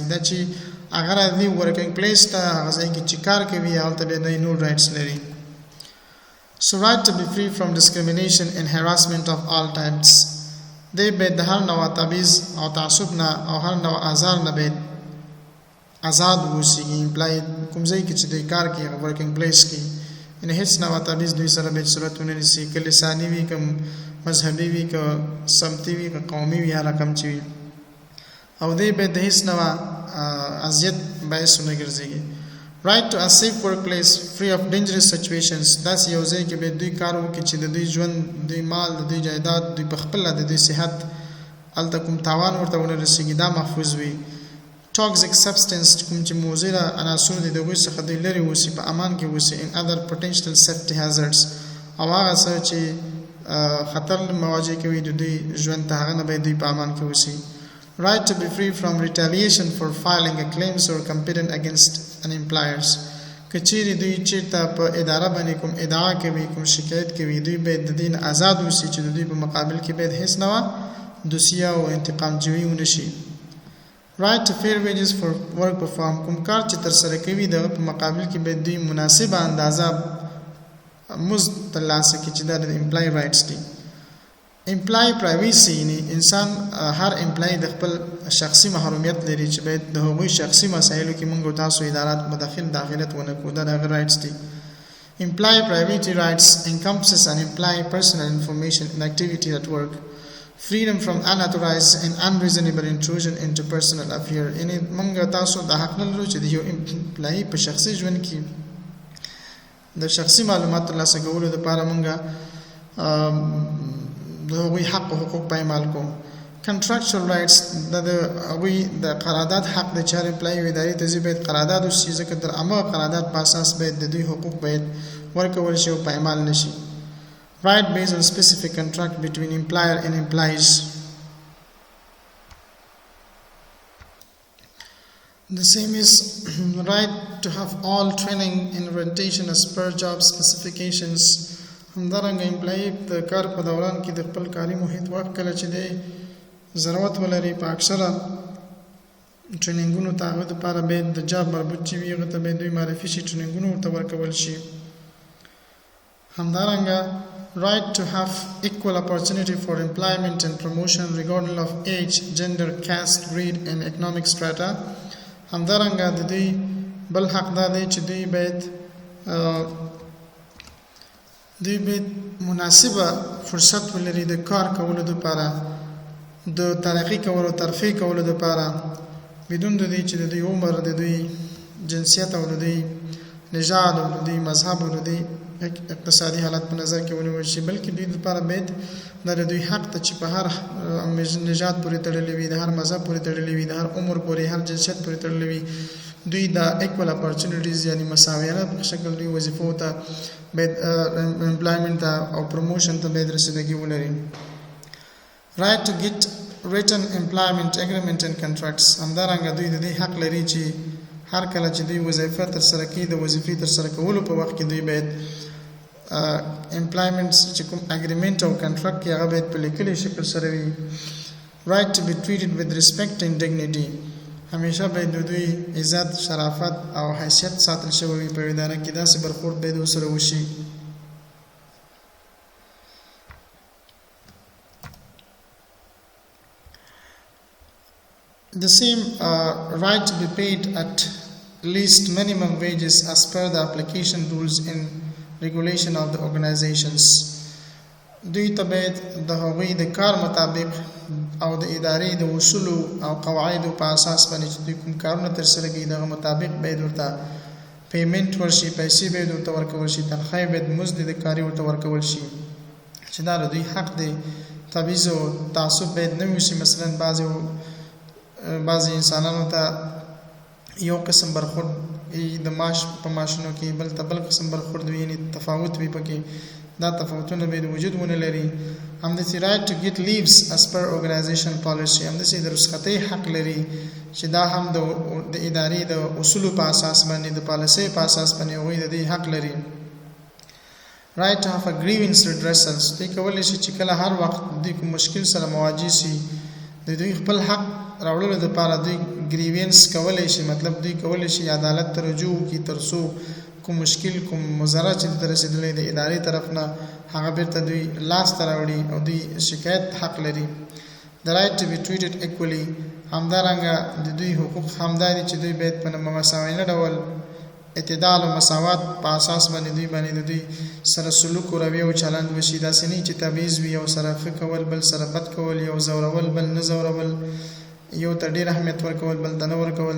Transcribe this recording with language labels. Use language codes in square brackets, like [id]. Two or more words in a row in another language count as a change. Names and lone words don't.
[ps] دا چې هغه راځي [en] working place [ps] ته، هغه ځای کې چې کار کوي هلته بیا دی نور رایټس لري. [en] So right to be free from discrimination and harassment of all types. [ps] دی باید د هر نوع تبعیض او تعصب نه او هر نوع آزار نه باید آزاد واوسیږي. امپلای کوم ځای کې چې دی کار کوي هغه [en] working place [ps] کې، یعنې هیڅ نوع تبعیض دوی سره باید صورت ونه نیسي، که لساني وي که مذهبي وي که سمتي وي که قومي وي هر رقم چې وي او دې به د هیڅ نوع اذیت باعث نه ګرځيږي. [en] Right to a safe workplace free of dangerous situations [ps] داسې یو ځای کې به دوی کار وکړي چې د دوی ژوند دوی مال د دوی جایداد دوی پخپله د دوی صحت هلته کوم تاوان ورته ونه رسېږي دا محفوظ وي. [en] Toxic substance [ps] کوم چې مضره عناصر دي د هغوی څخه دوی لرې اوسي په امان کې اوسي [en] in other potential safety hazards [ps] او هغه څه چې خطر مواجه کوي د دوی ژوند ته هغه نه باید دوی په امان کې اوسي. [en] Right to be free from retaliation for filing a claims or complaint against an employers [ps] کچېرې دوی چېرته په اداره باندې کوم ادعا کوي کوم شکایت کوي دوی باید د دې نه آزاد اوسي چې د دوی په مقابل کې باید هیڅ نوع دوسیه او انتقام جوړي ونه شي. [en] Right to fair wages for work performed [ps] کوم کار چې ترسره کوي دغه په مقابل کې باید دوی مناسبه اندازه مزد ترلاسه کړي چې دا د امپلای رایټس دي. [en] employee privacy [ps] یعنی انسان هر امپلای د خپل شخصي محرومیت لري چې باید د هغوی شخصي مسایلو کې موږ تاسو ادارات داخلت ونه کړو دا د رایټس دي. [en] Employee privacy rights encompasses an employee personal information and activity at work. Freedom from unauthorized and unreasonable intrusion into personal affairs [ps] یعنی موږ تاسو د حق نه لرو چې د یو امپلای په شخصي ژوند کې د شخصي معلوماتو ترلاسه کولو لپاره موږ د هغوی حق او حقوق پایمال کوو. [en] Contractual rights [ps] د هغوی د قرارداد حق د چار امپلای و ادارې ته ځي باید قرارداد وشي ځکه تر عامه قرارداد په اساس باید د دوی حقوق باید ورکول شي او پایمال نشي. [en] Right based on specific contract between employer and employees. The same is right to have all training and orientation as per job specifications. [ps] همدارنګه امپلای د کار په دوران کې د خپل کاري محیط وخت کله چې دی ضرورت ولري په اکثره ټریننګونو ته هغه دپاره باید د جاب مربوط چې وي هغه ته باید دوی معرفي شي ټریننګونو ورته ورکول شي. [en] همدارنګه right to have equal opportunity for employment and promotion regardless of age, gender, caste, creed and economic strata. [ps] همدارنګه د دوی بل حق دا دی چې دوی باید مناسبه فرصت ولري د کار کولو لپاره د ترقی کولو ترفیع کولو لپاره بدون د دې چې د دوی عمر د دوی جنسیت او د دوی نژاد او د دوی مذهب او د دوی اقتصادي حالت په نظر کې ونیول شي بلکې دوی لپاره باید د دوی حق ته چې په هر نژاد پورې تړلی وي د هر مذهب پورې تړلی وي د هر عمر پورې هر جنسیت پورې تړلی وي دوی د [en] equal opportunities [ps] یعنی مساویانه په شکل دوی وظیفو ته باید employment او promotion ته باید رسیدګي ولري. [en] Right to get written employment agreement and contracts [ps] همدارنګه دوی د دې حق لري چې هر کله چې دوی وظیفه ترسره کوي د وظیفې ترسره کولو په وخت کې دوی باید employment چې کوم agreement او contract کې هغه باید په لیکلي شکل سره وي. [en] Right to be treated with respect and dignity [ps] همیشه باید د دوی عزت شرافت او حیثیت ساتل شوی وي په اداره کې داسې برخورد باید ورسره وشي. [en] The same right to be paid at least minimum wages as per the application rules and regulation of the organizations. [ps] دوی ته باید د هغوی د کار مطابق او د ادارې د اصولو او قواعدو په اساس باندې چې دوی کوم کارونه ترسره کوي دغه مطابق باید ورته پیمنټ ورشي پیسې باید ورته ورکول شي تنخواه باید مزد د کاري ورته ورکول شي چې دا د دوی حق دی. تبعیض او تعصب باید نه وشي. مثلا بعضې انسانانو ته یو قسم برخورد د معاش په معاشونو کې بل ته بل قسم برخورد وي یعنی تفاوت وي پکې دا تفاوتونه باید وجود ونه لري. همداسې [en] right to get leaves as per organization policy [ps] همداسې د رخصتۍ حق لري چې دا هم د ادارې د اصولو په اساس باندې د پالیسۍ په اساس باندې هغوی د دې حق لري. [en] right to have a grievance redressals [ps] دوی کولی شي چې کله هر وخت دوی کوم مشکل سره مواجه شي د دوی خپل حق راوړلو لپاره دوی ګریوینس کولی شي مطلب دوی کولی شي عدالت ته رجوع وکړي تر څو کوم مشکل کوم مضره چې ته رسېدلی د ادارې طرف نه هغه بیرته دوی لاسته راوړي او دوی شکایت حق لري. [en] The right to be treated equally [ps] همدارنګه د دوی حقوق همدا دي چې دوی باید په مساویانه ډول اعتدال او مساوات په اساس باندې دوی سره سلوک او رویه او چلند وشي. داسې نه چې تبعیض وي او سره ښه کول بل سره بد کول، یو زورول بل نه زورول، یو ته ډېر اهمیت ورکول بل ته نه ورکول.